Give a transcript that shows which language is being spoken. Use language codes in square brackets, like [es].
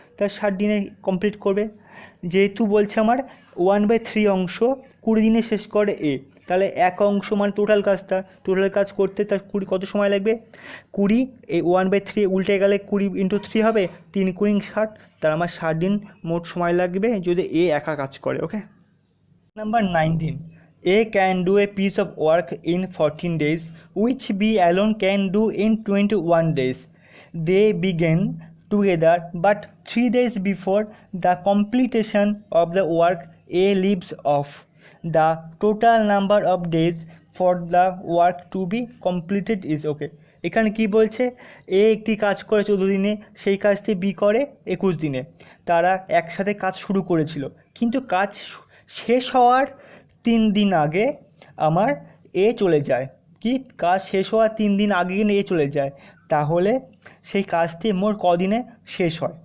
[bn] তার 60 দিনে কমপ্লিট করবে। যেহেতু বলছে আমার 1/3 অংশ 20 দিনে শেষ করে এ, তাহলে 1 অংশ মানে টোটাল কাজ করতে তার কত সময় লাগবে? 20, এই 1/3 উল্টে গেলে 20 × 3 হবে, 3 × 60, তার আমার 60 দিন মোট সময় লাগবে যদি এ একা কাজ করে। ওকে। [en] Number 19. A can do a piece of work in 14 days, which B alone can do in 21 days. They began together, but 3 days before the completion of the work, A leaves off. The total number of days for the work to be completed is okay. [bn] এখানে কি বলছে, এ একটি কাজ করে 14 দিনে, সেই কাজটি B করে 21 দিনে। তারা একসাথে কাজ শুরু করেছিল, কিন্তু কাজ শেষ হওয়ার 3 দিন আগে আমার এ চলে যায়। কি, কাজ শেষ হওয়ার 3 দিন আগে কিন্তু এ চলে যায়, তাহলে সেই কাজটি মোট কদিনে শেষ হয়?